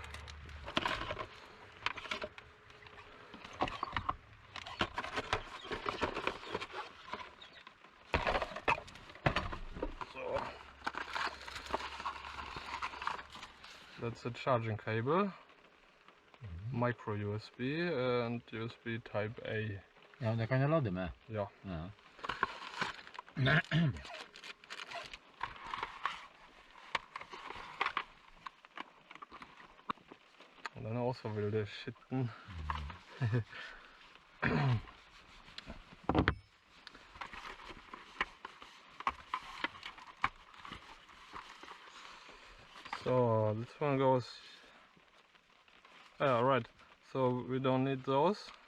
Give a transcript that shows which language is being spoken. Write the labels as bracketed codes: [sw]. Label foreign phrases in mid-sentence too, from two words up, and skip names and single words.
[en] So that's a charging cable, micro USB and USB type A. [da] Ja, det kan jeg lade med. Ja. Ja. [de] Und dann auch so wilde Schitten. [en] So this one goes. Yeah, right. So we don't need those.